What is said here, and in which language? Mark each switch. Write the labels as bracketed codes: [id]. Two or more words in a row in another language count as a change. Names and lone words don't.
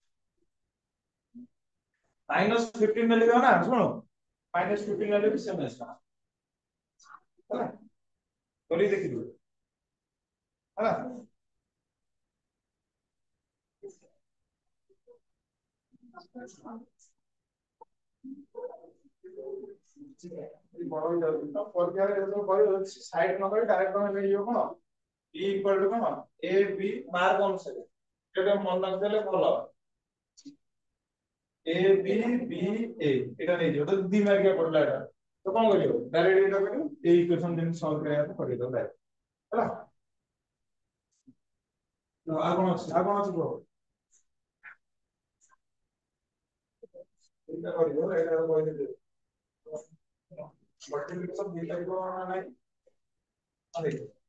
[or] -15 ନେଲେ ନା ଶୁଣ -15 ନେଲେ ବି ସେମ୍ ଆସିବ ହେଲା କରି ଦେଖିବୁ ହେଲା ବଡ ହେଇଯାଉଛି ତ ପରୀକ୍ଷାରେ ଯେତେବେଳେ କହିବ ସାଇଡ ନ କରି ଡାଇରେକ୍ଟ ତମେ ନେଇଯିବ କଣ b [en] equal to [or] କଣ a b ମାର୍କ ଅନୁସାରେ ଏଟା ମନେ ରଖିଦେଲେ ଭଲ a b b a এটা ନେଇଯିବ ତ ଦି ମାର୍କିଆ ପଡିଲା ଏଟା ତ କଣ କରିବ ଡାଇରେକ୍ଟ ଏଟା କରିବ এই ଇକ୍ୱେସନ ଯେମିତି ସଲ୍ଭ କରିବାକୁ କରିଦବ ଡାଇରେକ୍ଟ ହେଲା ତ ଆଉ କଣ ଅଛି କୁହ ଏଇଟା କରିବ ଏଇଟା କହିଦେବି ମଲ୍ଟିପ୍ଲିକେସନ ଦି ଟାଇପ ନା ନାହିଁ ଦେଖ